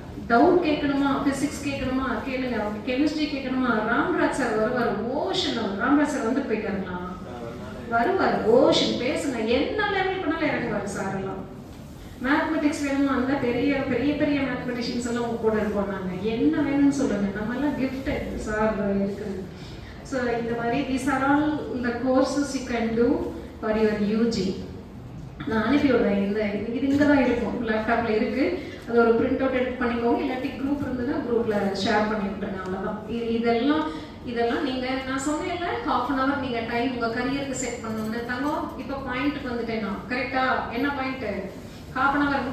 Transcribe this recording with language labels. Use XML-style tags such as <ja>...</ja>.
<ta>Doubt கேட்கணுமா, physics கேட்கணுமா கேளுங்க, கெமிஸ்ட்ரி கேட்கணுமா, ராம்ராஜ் சார் வருவார். ஓஷன் ராம்ராஜ் சார் வந்து போயிட்டாருங்களா? வருவார். ஓஷன் பேசுங்க, என்ன லெவல் பண்ணாலும் இறங்குவார் சார் எல்லாம். மேத்தமெட்டிக்ஸ் வேணுமா, அந்த பெரிய பெரிய பெரிய மேத்தமெட்டிஷியன்ஸ் எல்லாம் உங்க கூட இருப்போம். நாங்க என்ன வேணும்னு சொல்லுங்க, நம்ம எல்லாம் கிஃப்டட் சார் இருக்குது. ஸோ இந்த மாதிரி</ta> <en>these are all the courses you can do for your UG.</en> <ta>நான் அனுப்பி விடுறேன். இது இங்கே தான் இருக்கும், லேப்டாப்ல இருக்கு. அது ஒரு பிரிண்ட் அவுட் எடுத்து பண்ணிக்கோங்க, இல்லாட்டி குரூப் இருந்ததுன்னா குரூப்ல ஷேர் பண்ணி விட்டுருங்க. அவ்வளோதான். இதெல்லாம் நீங்க, நான் சொன்னேன்ல, 1/2 hour நீங்க டைம் உங்க கரியருக்கு செட் பண்ணணும்னு. தங்கம் இப்போ பாயிண்ட்டுக்கு வந்துட்டேன் நான், கரெக்டா? என்ன பாயிண்ட்? 1/2 hour.</ta>